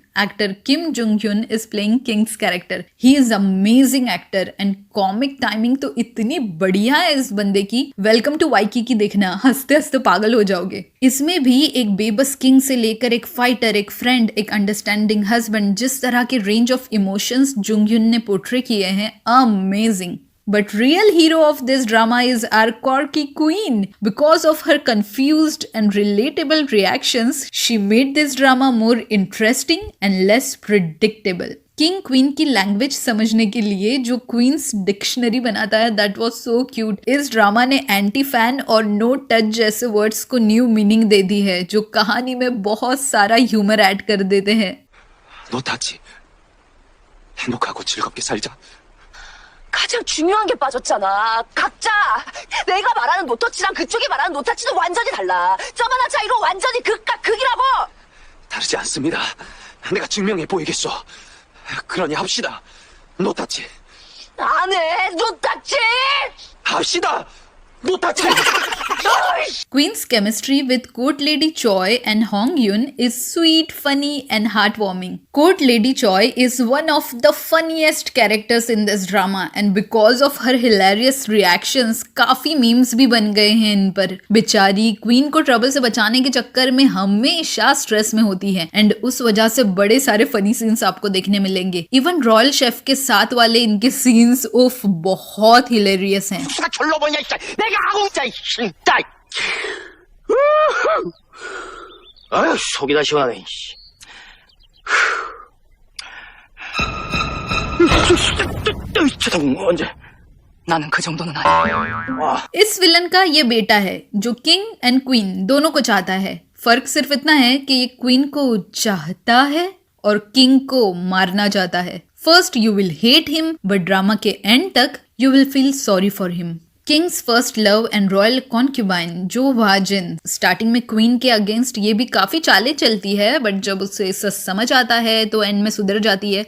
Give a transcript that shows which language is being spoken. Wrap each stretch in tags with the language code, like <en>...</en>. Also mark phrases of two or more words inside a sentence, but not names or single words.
<en>actor Kim Jung Hyun is playing king's character. He is amazing actor and comic timing</en> <hi>तो इतनी बढ़िया है इस बंदे की। वेलकम टू वाइकी की देखना, हंसते हंसते पागल हो जाओगे। इसमें भी एक बेबस किंग से लेकर एक फाइटर, एक फ्रेंड, एक</hi> <en>understanding husband,</en> <hi>जिस तरह के</hi> <en>range of emotions</en> <hi>जुंग ह्यून ने पोर्ट्रे किए हैं, अमेजिंग।</hi> <en>But real hero of this drama is our quirky queen. Because of her confused and relatable reactions, she made this drama more interesting and less predictable.</en> <hi>किंग क्वीन की लैंग्वेज समझने के लिए जो</hi> <en>queen's dictionary</en> <hi>बनाता है</hi> <en>that was so cute.</en> <hi>इस ड्रामा ने</hi> <en>anti fan</en> <hi>और</hi> <en>no touch</en> <hi>जैसे वर्ड्स को</hi> <en>new meaning</en> <hi>दे दी है जो कहानी में बहुत सारा</hi> <en>humor add</en> <hi>कर देते हैं।</hi> <ko>너 타지. 행복하고 즐겁게 살자. 가장 중요한 게 빠졌잖아. 각자. 내가 말하는 노터치랑 그쪽이 말하는 노터치도 완전히 달라. 저만한 차이로 완전히 극과 극이라고. 다르지 않습니다. 내가 증명해 보이겠소. 그러니 합시다. 노타치. 안 해. 노터치. 합시다. 노타치.</ko> <en>Queen's chemistry with Court Lady Choi and Hong Yun is sweet, funny and heartwarming. Court Lady Choi is one of the funniest characters in this drama and because of her hilarious reactions</en> <hi>काफी memes भी बन गए हैं इन पर। बेचारी क्वीन को ट्रबल से बचाने के चक्कर में हमेशा स्ट्रेस में होती है एंड उस वजह से बड़े सारे</hi> <en>funny scenes</en> <hi>आपको देखने मिलेंगे।</hi> <en>even royal chef</en> <hi>के साथ वाले इनके सीन्स उफ बहुत हिलेरियस हैं।</hi> <ko>아유, 속이 다 시원하네. 언제? 나는 그 정도는 아니야.</ko> <hi>इस विलन का ये बेटा है जो</hi> <en>king and queen</en> <hi>दोनों को चाहता है। फर्क सिर्फ इतना है कि ये क्वीन को चाहता है और किंग को मारना चाहता है।</hi> <en>first you will hate him but drama</en> <hi>के एंड तक</hi> <en>you will feel sorry for him. King's first love and royal concubine</en> <hi>जो</hi> <en>was in starting</en> <hi>में क्वीन के अगेंस्ट ये भी काफी चालें चलती है, बट जब उसे सच समझ आता है तो एंड में सुधर जाती है।</hi>